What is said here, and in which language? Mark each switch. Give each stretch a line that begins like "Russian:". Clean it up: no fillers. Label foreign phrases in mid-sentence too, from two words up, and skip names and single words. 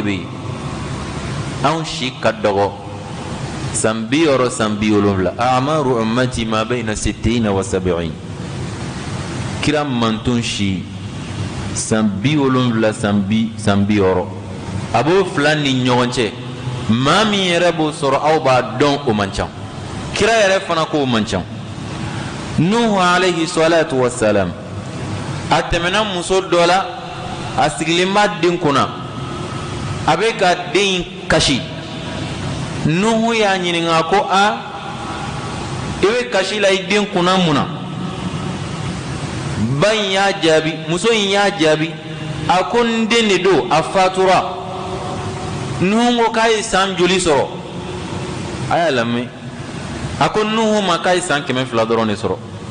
Bambara: bɛ yen anw si ka dɔgɔ san 60 san 70
Arabic: أعمار أمتي ما بين 60 و 70
Bambara: kira mantun si san 70 san 60 a b'o fila ni ɲɔgɔn cɛ maa min yɛrɛ b'o sɔrɔ aw b'a dɔn o man ca kira yɛrɛ fana ko o man ca Nuhu
Arabic: عليه الصلاة والسلام
Bambara: a tɛmɛna muso dɔ la a sigilen b'a den kunna a bɛ ka den kasi Nuhu y'a ɲininka ko a i bɛ kasi la i den kunna mun na ba in y'a jaabi muso in y'a jaabi a ko n den de don a fatura Nuhu ko k'a ye san joli sɔrɔ a y'a lamɛn a ko Nuhu ma k'a ye san 200 dɔrɔn de sɔrɔ